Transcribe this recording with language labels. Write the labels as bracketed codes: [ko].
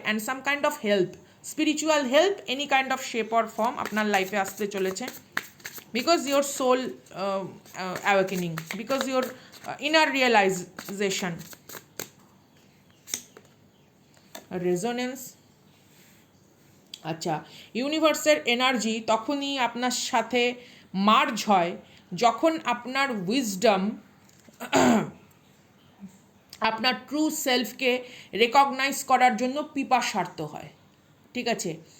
[en] and some kind of help, spiritual help, any kind of shape or form [bn] আপনার লাইফে আসতে চলেছে। [en] Because your soul awakening, because your inner realization, resonance। [bn] আচ্ছা, ইউনিভার্সের energy তখনই আপনার সাথে মার্জ হয় যখন আপনার উইজডম, আপনার ট্রু সেলফকে রেকগনাইজ করার জন্য পিপাসার্থ হয়, ঠিক আছে?